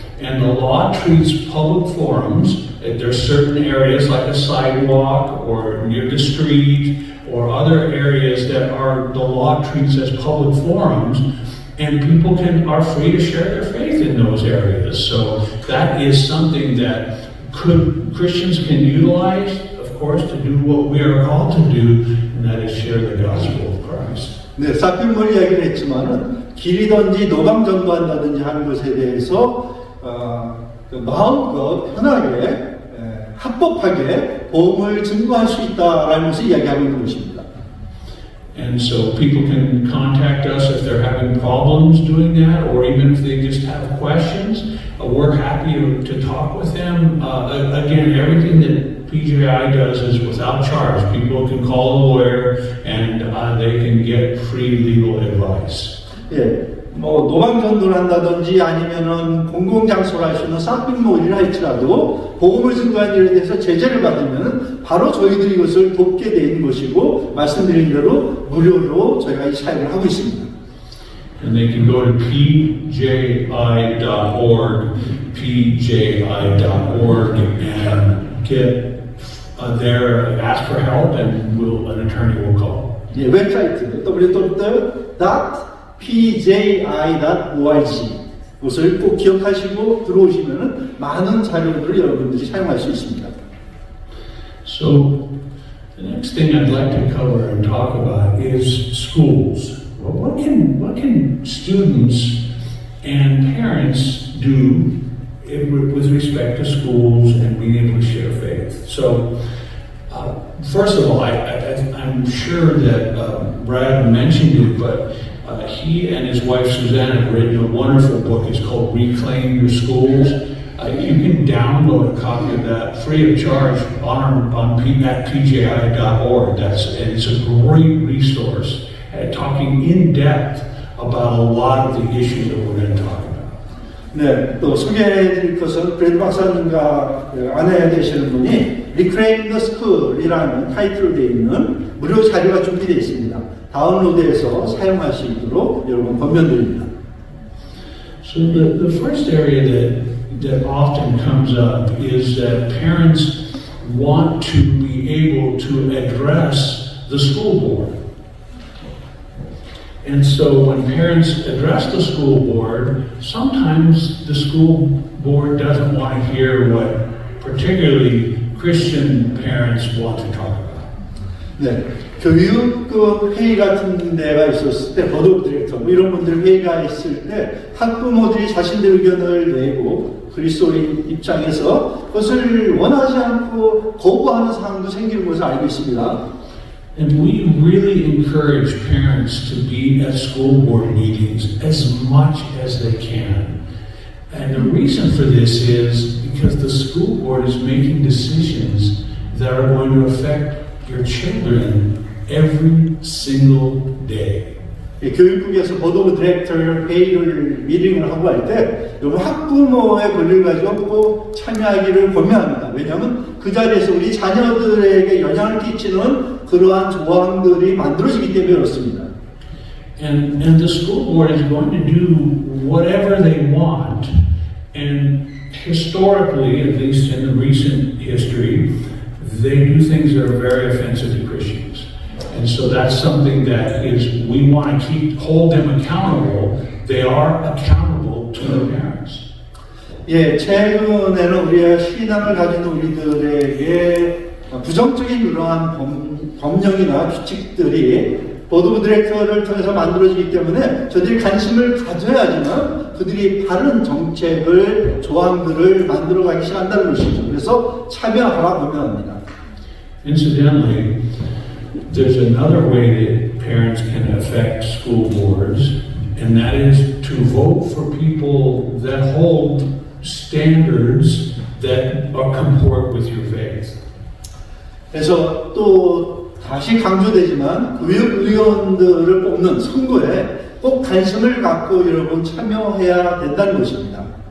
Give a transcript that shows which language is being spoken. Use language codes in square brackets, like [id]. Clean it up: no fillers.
[en] And the law treats public forums, there's certain areas like a sidewalk or near the street or other areas that the law treats as public forums, and people are free to share their faith in those areas. So that is something that Christians can utilize, of course, to do what we are called to do, and that is share the gospel of Christ. [ko] 네, 쇼핑몰 이야기를 했지만은 길이든지 노방 전도한다든지 하는 것에 대해서 마음껏 편하게 합법하게 복음을 증거할 수 있다라는 것을 이야기하고 있는 것입니다. [en] And so people can contact us if they're having problems doing that, or even if they just have questions. We're happy to talk with them. Again, everything that PJI does is without charge. People can call a lawyer and they can get free legal advice. [ko] 예, 노방 전도를 한다든지 아니면은 공공장소를 할 수 있는 쇼핑몰이라 할지라도 복음을 증거하는 일에 대해서 제재를 받으면 바로 저희들이 이것을 돕게 되는 것이고 말씀드린 대로 무료로 저희가 이 사역을 하고 있습니다. [en] And they can go to pji.org and get there, ask for help, and an attorney will call. [ko] 예, 웹사이트 www.pji.org 이것을 꼭 기억하시고 들어오시면 많은 자료들을 여러분들이 사용할 수 있습니다. [en] So the next thing I'd like to cover and talk about is schools. Well, what can students and parents do with respect to schools and being able to share faith? So, first of all, I'm sure that Brad mentioned it, but he and his wife Suzanne have written a wonderful book. It's called Reclaim Your Schools. You can download a copy of that free of charge at pji.org. It's a great resource talking in depth about a lot of the issues that we're going to talk about. [ko] 네, 또 소개해드릴 것은 브래드 박사님과 아내 되시는 분이 Reclaim the School이라는 타이틀로 되어 있는 무료 자료가 준비되어 있습니다. 다운로드해서 사용할 수 있도록 여러분 권면드립니다. [en] So the first area that often comes up is that parents want to be able to address the school board. And so when parents address the school board, sometimes the school board doesn't want to hear what particularly Christian parents want to talk about. [ko] 네, 교육급 회의 같은 데가 있었을 때, 보드 오브 디렉터 이런 분들 회의가 있을 때 학부모들이 자신들 의견을 내고 그리스도인 입장에서 그것을 원하지 않고 거부하는 상황도 생기는 것을 알고 있습니다. [en] And we really encourage parents to be at school board meetings as much as they can. And the reason for this is because the school board is making decisions that are going to affect your children every single day. [ko] 교육국에서 보드 오브 디렉터 회의를 미팅을 하고 할 때 여러분 학부모의 권리를 가지고 꼭 참여하기를 권면합니다. 왜냐하면 그 자리에서 우리 자녀들에게 영향을 끼치는 그러한 조항들이 만들어지기 때문에 그렇습니다. [en] And the school board is going to do whatever they want. And historically, at least in the recent history, they do things that are very offensive to Christians. And so that's something that we want to hold them accountable. They are accountable to their parents. [ko] 예, 최근에는 우리의 신앙을 가진 우리들에게 부정적인 그러한 법령이나 규칙들이 보드 오브 디렉터를 통해서 만들어지기 때문에 저들이 관심을 가져야지만 그들이 바른 정책을, 조항들을 만들어가기 시작한다는 것이죠. 그래서 참여하라 권면합니다. [en] Incidentally, there's another way that parents can affect school boards, and that is to vote for people that hold standards that comport with your faith. [ko] 그래서 또 다시 강조되지만 교육위원들을 뽑는 선거에 꼭 관심을 갖고 여러분 참여해야 된다는 것입니다.